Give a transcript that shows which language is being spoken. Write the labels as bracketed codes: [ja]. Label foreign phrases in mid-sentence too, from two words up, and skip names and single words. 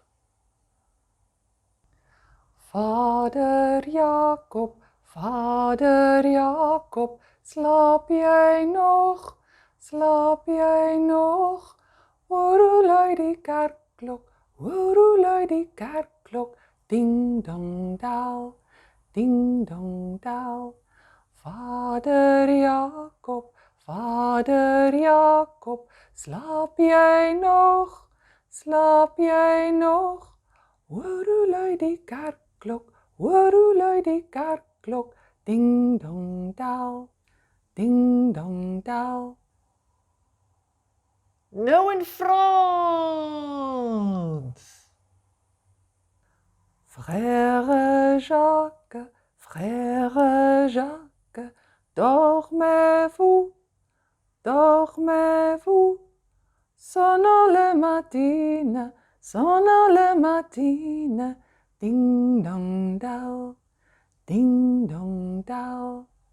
[af] Vader Jakob, slaap jy nog? Slaap jy nog? Hoor hoe lui die kerkklok, hoor hoe lui die kerkklok, ding dong del, ding dong del. Vader Jakob, slaap jy nog? Slaap jy nog? Hoor hoe lui die kerkklok, hoor hoe lui die kerkklok, ding dong del, ding dong del. Nou in Frans. [fr] Frère Jacques, dormez-vous, sonne le matine, ding dong del, ding dong del.